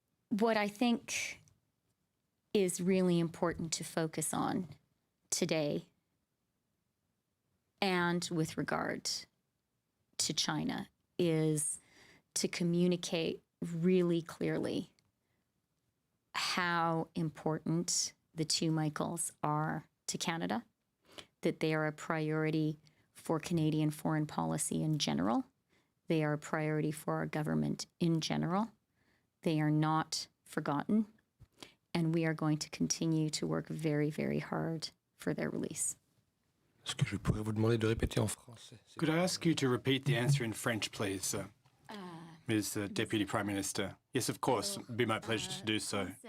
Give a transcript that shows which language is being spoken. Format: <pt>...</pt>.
<en>What I think is really important to focus on today, and with regard to China, is to communicate really clearly how important the two Michaels are to Canada, that they are a priority for Canadian foreign policy in general. They are a priority for our government in general. They are not forgotten, and we are going to continue to work very, very hard for their release.</en> <fr>Est-ce que je pourrais vous demander de répéter en français?</fr> <en>Could I ask you to repeat the answer in French, please, Ms. Deputy Prime Minister? Yes, of course. It'd be my pleasure to do so.</en>